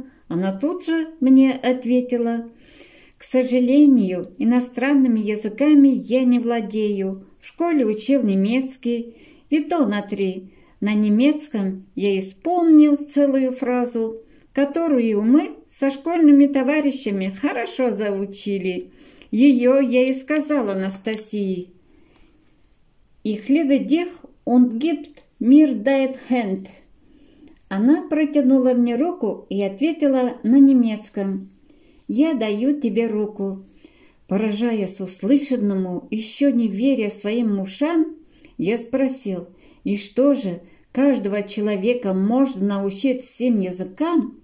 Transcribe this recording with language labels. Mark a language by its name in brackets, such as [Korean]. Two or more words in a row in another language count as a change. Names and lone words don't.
[Russian] Она тут же мне ответила: «К сожалению, иностранными языками я не владею. В школе учил немецкий, и то на 3. На немецком я исполнил целую фразу, которую мы со школьными товарищами хорошо заучили. Ее я и сказала Анастасии. [German] «Ich liebe dich und gibt mir deine Hand». [Russian] Она протянула мне руку и ответила на немецком: «Я даю тебе руку». Поражаясь услышанному, еще не веря своим ушам, я спросил: «И что же, каждого человека можно научить всем языкам?»